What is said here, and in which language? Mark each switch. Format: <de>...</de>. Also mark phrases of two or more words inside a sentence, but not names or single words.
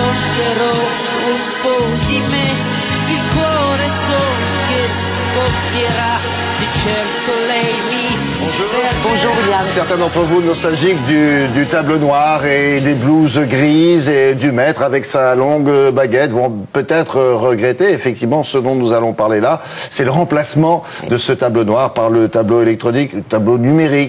<it>però un po' di me, il cuore so che scoppierà, di certo lei mi</it> <fr>Bonjour William. Certains d'entre vous nostalgiques du tableau noir et des blouses grises et du maître avec sa longue baguette vont peut-être regretter effectivement ce dont nous allons parler là. C'est le remplacement de ce tableau noir par le tableau électronique, le tableau numérique.</fr>